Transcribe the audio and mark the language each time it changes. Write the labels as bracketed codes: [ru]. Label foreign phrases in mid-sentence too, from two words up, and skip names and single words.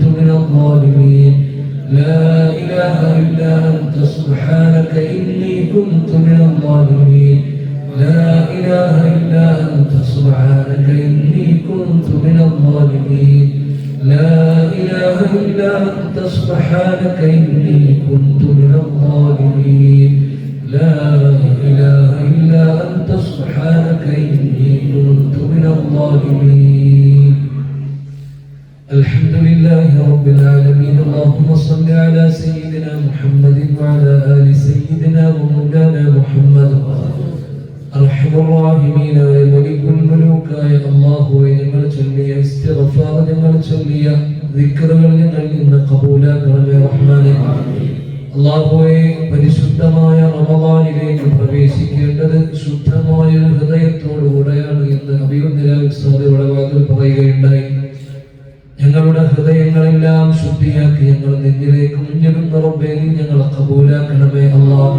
[ar] من الظالمين لا إله إلا أنت سبحانك إني كنت من الظالمين لا إله إلا أنت سبحانك إني كنت من الظالمين لا إله إلا أنت سبحانك إني كنت من الظالمين لا إله إلا أنت سبحانك إني كنت من الظالمين الحمد لله رب العالمين اللهم صل على سيدنا محمد وعلى آل سيدنا ومولانا محمد أرحم الراحمين وملك الملوك يا الله [ml] ഞങ്ങൾ ചൊല്ലിയ ഇസ്തിഗ്ഫാർ ഞങ്ങൾ ചൊല്ലിയ ദിക്റുകൾ ഞങ്ങളിൽ നിന്ന് കബൂലാക്കണമേ റഹ്മാനേ അല്ലാഹുവേ പരിശുദ്ധമായ റമളാനിലേക്ക് പ്രവേശിക്കേണ്ടത് ശുദ്ധമായ ഹൃദയത്തോടുകൂടെയാണ് എന്ന് അഭിവന്ദനായ ഉസ്താദുടെ വാക്കുകൾ പറയുകയുണ്ടായി ഞങ്ങളുടെ ഹൃദയങ്ങളെല്ലാം ശുദ്ധിയാക്കി ഞങ്ങൾ നിന്നിലേക്ക് മുന്നിടുന്ന റബ്ബേ നീ ഞങ്ങളെ കബൂലാക്കണമേ അല്ലാഹ്